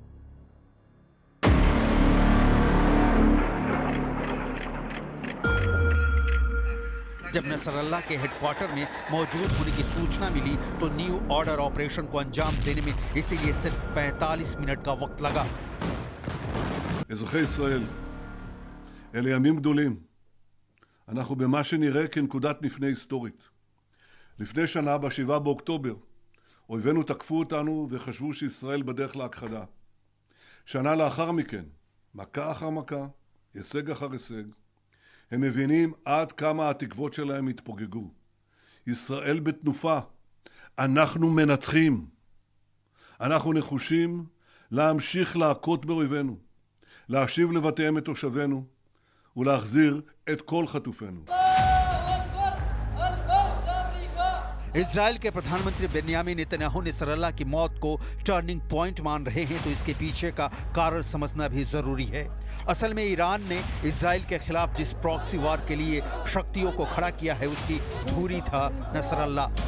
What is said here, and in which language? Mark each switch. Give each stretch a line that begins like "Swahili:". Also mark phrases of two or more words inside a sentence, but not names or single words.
Hindi: जब नसरल्ला के हेडक्वार्टर में मौजूद होने की सूचना मिली तो न्यू ऑर्डर ऑपरेशन को अंजाम देने में इसीलिए सिर्फ 45 मिनट का वक्त लगा।
Hebrew: אזרחי ישראל, אלה ימים גדולים. אנחנו במה שנראה כנקודת מפנה היסטורית. לפני שנה, ב7 באוקטובר, אויבינו תקפו אותנו וחשבו שישראל בדרך להכחדה. שנה לאחר מכן, מכה אחר מכה, הישג אחר הישג, הם מבינים עד כמה התקוות שלהם התפוגגו. ישראל בתנופה. אנחנו מנצחים. אנחנו נחושים להמשיך להכות באויבינו, להשיב לבתיהם את תושבינו ולהחזיר את כל חטופינו.
Hindi: इजराइल के प्रधानमंत्री बेन्यामिन नेतन्याहू नसरल्ला की मौत को
English: turning point
Hindi: मान रहे हैं, तो इसके पीछे का कारण समझना भी जरूरी है। असल में ईरान ने इजराइल के खिलाफ जिस
English: proxy war
Hindi: के लिए शक्तियों को खड़ा किया है, उसकी धुरी था नसरल्ला।